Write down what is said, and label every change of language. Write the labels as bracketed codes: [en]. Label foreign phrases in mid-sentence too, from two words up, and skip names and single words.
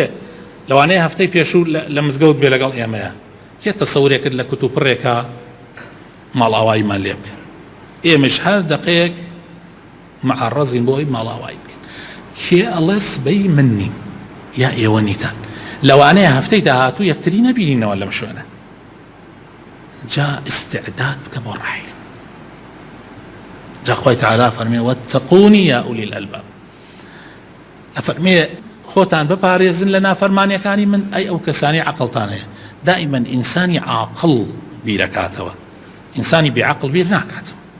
[ckb] لەوانەیە هەفتەی پێشوو لە مزگەوت بێ لەگەڵ ئێمەیە کێ تەسەورێ کرد لە کتوپڕێکە ماڵاواییمان لێ بکە ئێمەش هەر دەقەیەک مەعەڕەزین بۆ ئەوی ماڵاوایی بکەن کێ ئەڵێ سبەی من نیم یا ئێوە نیتان لەوانەیە هەفتەی داهاتوو یەکتری نەبینینەوە لەم شوێنە جا استعداد بکە بۆ ڕەحیل جا خوای تعالی فەرمێ [ar] واتقوني يا أولي الألباب [ckb] ئەفەرمێ خۆتان بپارێزن لە نافەرمانیەکانی من ئەی ئەو کەسانی عەقڵتان هەیە دائما ئینسانی عاقڵ بیرەکاتەوە ئینسانی بێعەقڵ بیر ناکاتەوە